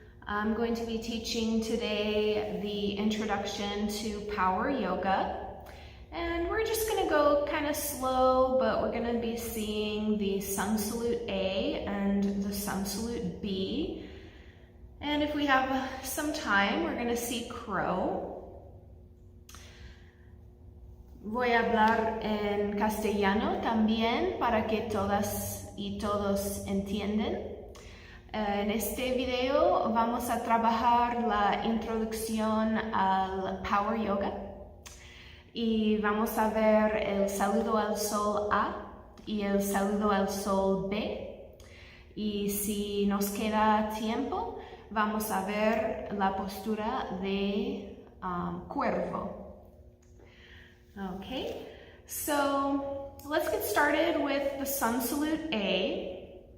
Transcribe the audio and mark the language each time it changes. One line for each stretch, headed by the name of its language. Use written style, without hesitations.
English: I'm going to be teaching today the introduction to power yoga. And we're just going to go kind of slow, but we're going to be seeing the sun salute A and the sun salute B. And if we have some time, we're going to see crow.
Spanish: Voy a hablar en castellano también para que todas y todos entienden. En este video vamos a trabajar la introducción al Power Yoga y vamos a ver el saludo al sol A y el saludo al sol B, y si nos queda tiempo vamos a ver la postura de cuervo.
English: Okay, so let's get started with the sun salute A.